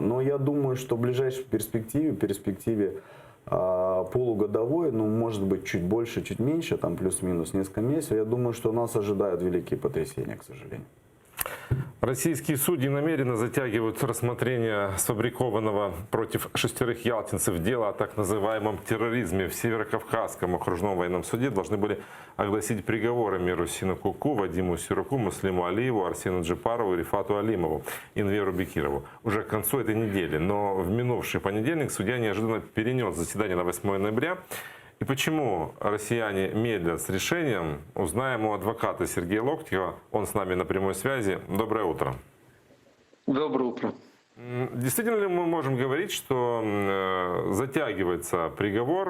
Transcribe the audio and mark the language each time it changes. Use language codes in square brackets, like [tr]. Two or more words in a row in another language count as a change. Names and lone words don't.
[ru] Но я думаю, что в ближайшей перспективе полугодовой, может быть, чуть больше, чуть меньше, там плюс-минус несколько месяцев, я думаю, что нас ожидают великие потрясения, к сожалению. Российские судьи намеренно затягивают рассмотрение сфабрикованного против 6 ялтинцев дела о так называемом терроризме в Северокавказском окружном военном суде. Должны были огласить приговоры Мирусину Куку, Вадиму Сируку, Муслиму Алиеву, Арсену Джипарову, Рифату Алимову, Инверу Бекирову уже к концу этой недели. Но в минувший понедельник судья неожиданно перенес заседание на 8 ноября. И почему россияне медлят с решением, узнаем у адвоката Сергея Локтева. Он с нами на прямой связи. Доброе утро. Доброе утро. Действительно ли мы можем говорить, что затягивается приговор?